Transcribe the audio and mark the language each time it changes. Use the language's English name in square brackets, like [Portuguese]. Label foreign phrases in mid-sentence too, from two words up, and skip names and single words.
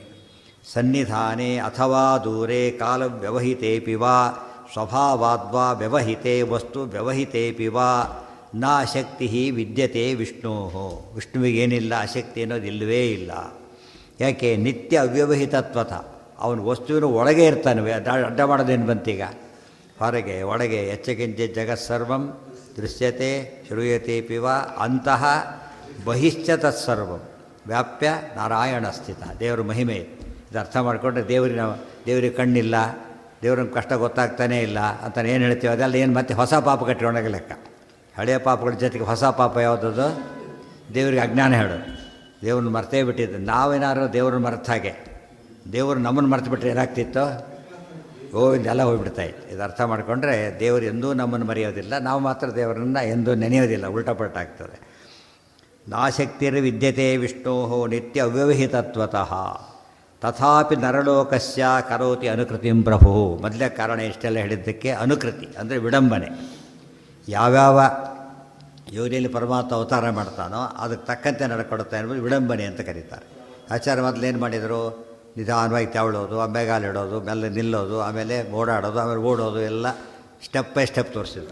[Sanskrit] ಸನ್ನಿಧಾನೇ ಅಥವಾ ದೂರೇ ಕಾಲ ವ್ಯವಹಿತೇಪಿ ವಾ ಸ್ವಭಾವಾದ್ವಾ ವ್ಯವಹಿತೆ ವಸ್ತು ವ್ಯವಹಿತೇಪಿ ವಾ ನಾ ಶಕ್ತಿ ವಿದ್ಯತೆ ವಿಷ್ಣೋ. [Kannada] ವಿಷ್ಣುವಿಗೇನಿಲ್ಲ, ಅಶಕ್ತಿ ಅನ್ನೋದು ಇಲ್ಲವೇ ಇಲ್ಲ. ಯಾಕೆ? [Sanskrit] ನಿತ್ಯ ಅವ್ಯವಹಿತತ್ವತ, [Kannada] ಅವನು ವಸ್ತುವಿನ ಒಳಗೆ ಇರ್ತಾನೆ. ಅಡ್ಡ ಮಾಡೋದೇನು ಬಂತೀಗ? ಹೊರಗೆ ಒಳಗೆ [Sanskrit] ಎಚ್ಚಕಿಂಚ ಜಗತ್ಸರ್ವಂ ದೃಶ್ಯತೆ ಶ್ರೂಯತೆಪಿ ವಾ ಅಂತಃ ಬಹಿಶ್ಚ ತತ್ಸರ್ವಂ ವ್ಯಾಪ್ಯ ನಾರಾಯಣ ಸ್ಥಿತ. [Kannada] ದೇವರ ಮಹಿಮೆ ಇದು ಅರ್ಥ ಮಾಡಿಕೊಂಡ್ರೆ ದೇವರಿಗೆ ಕಣ್ಣಿಲ್ಲ, ದೇವ್ರಿಗೆ ಕಷ್ಟ ಗೊತ್ತಾಗ್ತಾನೇ ಇಲ್ಲ ಅಂತ ಏನು ಹೇಳ್ತೀವಿ, ಅದೆಲ್ಲ ಏನು ಮತ್ತೆ ಹೊಸ ಪಾಪ ಕಟ್ಟಿಕೊಂಡಾಗ ಲೆಕ್ಕ. ಹಳೆಯ ಪಾಪಗಳ ಜೊತೆಗೆ ಹೊಸ ಪಾಪ ಯಾವುದದು? ದೇವರಿಗೆ ಅಜ್ಞಾನ ಹೇಳೋದು. ದೇವ್ರನ್ನ ಮರ್ತೇ ಬಿಟ್ಟಿದ್ದು. ನಾವೇನಾದ್ರು ದೇವ್ರನ್ನ ಮರೆತ ಹಾಗೆ, ದೇವರು ನಮ್ಮನ್ನು ಮರೆತು ಬಿಟ್ಟರೆ ಏನಾಗ್ತಿತ್ತು? ಇದೆಲ್ಲ ಹೋಗ್ಬಿಡ್ತಾಯಿತ್ತು. ಇದು ಅರ್ಥ ಮಾಡಿಕೊಂಡ್ರೆ ದೇವರು ಎಂದೂ ನಮ್ಮನ್ನು ಮರೆಯೋದಿಲ್ಲ, ನಾವು ಮಾತ್ರ ದೇವರನ್ನು ಎಂದೂ ನೆನೆಯೋದಿಲ್ಲ, ಉಲ್ಟಪಲ್ಟಾಗ್ತದೆ. [Sanskrit] ನಾಶಕ್ತಿರ್ ವಿದ್ಯತೆ ವಿಷ್ಣೋ ನಿತ್ಯ ಅವ್ಯವಹಿತತ್ವತಃ ತಥಾಪಿ ನರಲೋಕಸ್ಯ ಕರೋತಿ ಅನುಕೃತಿಂ ಪ್ರಭು. [Kannada] ಮೊದಲೇ ಕಾರಣ ಇಷ್ಟೆಲ್ಲ ಹೇಳಿದ್ದಕ್ಕೆ ಅನುಕೃತಿ ಅಂದರೆ ವಿಡಂಬನೆ. ಯಾವ್ಯಾವ ಯೋನಿಯಲ್ಲಿ ಪರಮಾತ್ಮ ಅವತಾರ ಮಾಡ್ತಾನೋ ಅದಕ್ಕೆ ತಕ್ಕಂತೆ ನಡ್ಕೊಡುತ್ತಾ ಎಂಬುದು ವಿಡಂಬನೆ ಅಂತ ಕರೀತಾರೆ. ಆಚಾರ್ಯ ಮೊದಲೇನು ಮಾಡಿದರು? ನಿಧಾನವಾಗಿ ತೆವಳೋದು, ಆಮೇಗಾಲಿಡೋದು, ಮೇಲೆ ನಿಲ್ಲೋದು, ಆಮೇಲೆ ಓಡಾಡೋದು, ಆಮೇಲೆ ಓಡೋದು, ಎಲ್ಲ [English] step by step [Kannada] ತೋರಿಸಿದ್ರು.